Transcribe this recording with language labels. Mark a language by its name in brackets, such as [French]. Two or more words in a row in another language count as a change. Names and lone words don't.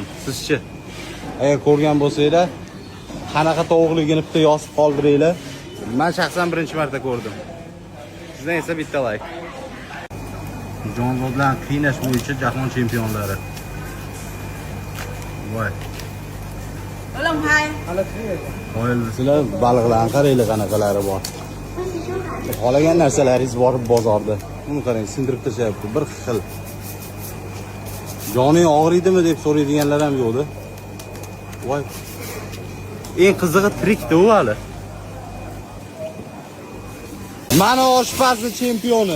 [Uzbek] Sizchi? Agar ko'rgan bo'lsanglar, qanaqa tovuqligini bitta yozib qoldiringlar. Men shaxsan birinchi marta ko'rdim. Sizdan esa bitta like. Jonzotlarni qiynash bo'yicha jahon chempionlari. Voy. [Chinese] 我弄拍。好了，可以了。 [Uzbek] Qoyil desizlar, baliqlarni qaranglar qanaqalari bor. Xohlagan narsalaringiz bor bozorda. Buni qarang, sindirib tashlayapti, bir xil. Joning og'riydimi deb so'raydiganlar ham yo'qdi. Voy. Eng qizig'i tirikda u hali. Mana oshpazning chempioni.